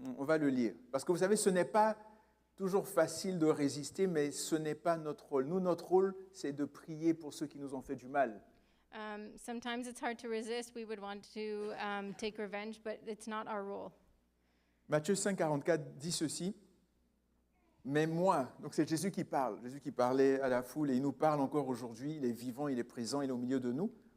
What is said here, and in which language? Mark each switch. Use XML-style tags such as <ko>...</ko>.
<fr>on va le lire. Parce que vous savez, ce n'est pas toujours facile de résister, mais ce n'est pas notre rôle. Nous, notre rôle, c'est de prier pour ceux qui nous ont fait du mal.</fr> <en>Sometimes it's hard to resist. We would want to take revenge, but it's not our role.</en> <fr>Matthieu 5, 44 dit ceci. Mais moi, donc c'est Jésus qui parle. Jésus qui parlait à la foule et il nous parle encore aujourd'hui. Il est vivant, il est présent, il est au milieu de nous.</fr>